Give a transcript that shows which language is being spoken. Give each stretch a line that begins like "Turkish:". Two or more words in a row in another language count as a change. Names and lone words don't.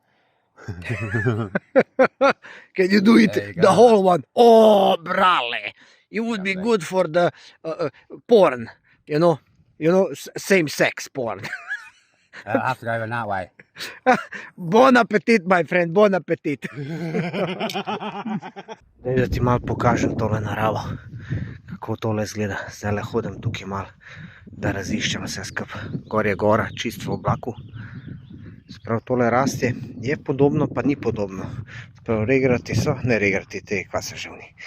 English: Can you do it? There you The go. whole one. Oh, brale. It would be good for the porn, you know, same-sex porn. I'll have to go in that way.
French: Bon appetit,
English: my friend,
French: bon appetit.
Slovenian: Daj, da ti malo pokažem tole naravo, kako tole izgleda. Zdaj le hodim tukaj malo, da raziščem vse skup. Gor je gora, čist v oblaku. Sprav tole raste, je podobno, pa ni podobno. Sprav regrati so, ne regrati te, kva se že oni.